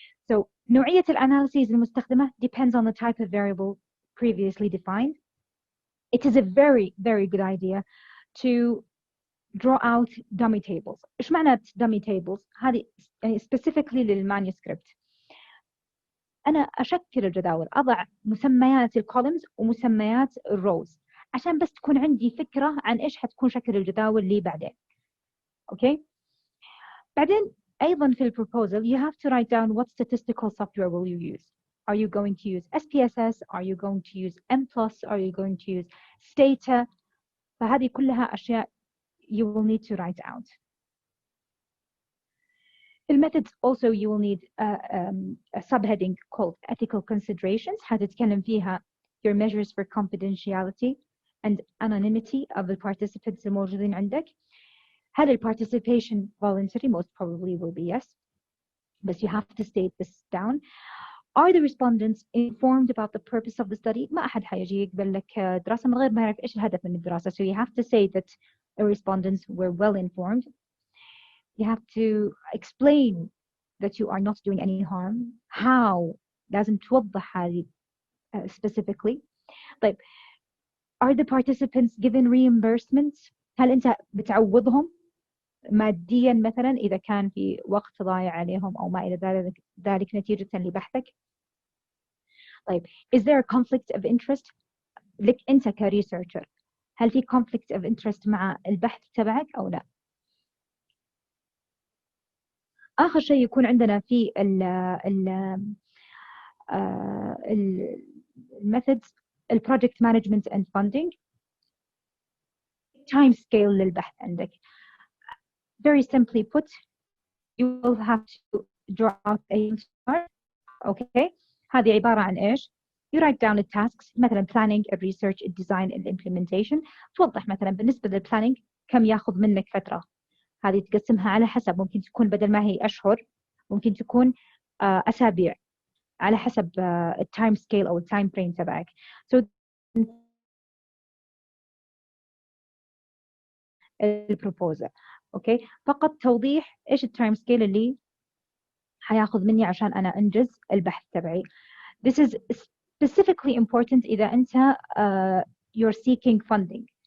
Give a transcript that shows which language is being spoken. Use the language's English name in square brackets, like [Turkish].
[English] So نوعية الanalyses [Arabic] المستخدمة [English] depends on the type of variable previously defined. It is a very, very good idea to draw out dummy tables. [Arabic] إيش معنى dummy tables؟ هذه specifically للمانuscript. أنا أشكل الجداول، أضع مسميات الكولمز ومسميات الروز عشان بس تكون عندي فكرة عن إيش حتكون شكل الجداول لي بعدين. [English] Okay. [Arabic] بعدين أيضا في البروبوزل [English] you have to write down what statistical software will you use. Are you going to use SPSS? Are you going to use M+? Are you going to use Stata? [Arabic] فهذه كلها أشياء [English] you will need to write out. In methods also you will need a subheading called ethical considerations [Arabic] حتتكلم فيها [English] your measures for confidentiality and anonymity of the participants [Arabic] الموجودين عندك. [English] هل ال participation voluntary? Most probably will be yes, but you have to state this down. Are the respondents informed about the purpose of the study? [Arabic] ما أحد حيجي يقبل لك دراسة من غير ما يعرف إيش الهدف من الدراسة. [English] So you have to say that the respondents were well informed. You have to explain that you are not doing any harm. How? [Arabic] لازم توضح هذه [English] specifically. [Arabic] طيب [English] are the participants given reimbursements؟ [Arabic] هل أنت بتعوضهم ماديا مثلا إذا كان في وقت ضايع عليهم أو ما إلى ذلك نتيجة لبحثك؟ طيب [English] is there a conflict of interest [Arabic] لك أنت كريسيرشر؟ هل في conflict of interest مع البحث تبعك أو لا؟ آخر شيء يكون عندنا في الميثودز البروجكت مانجمنت اند فاندنج. [English] time scale للبحث عندك. Very simply put, you will have to draw out a chart. Okay, [Arabic] هذه عبارة عن إيش؟ [English] You write down the tasks مثلا planning, research, design, implementation. [Arabic] توضح مثلا بالنسبة للplanning كم ياخذ منك فترة. هذه تقسمها على حسب، ممكن تكون بدل ما هي أشهر ممكن تكون أسابيع على حسب التايم سكيل أو التايم فريم تبعك. So البروبوزل اوكي فقط توضيح ايش التايم سكيل اللي حياخذ مني عشان انا انجز البحث تبعي. [English] This is specifically important [Arabic] اذا انت [English] you're seeking funding.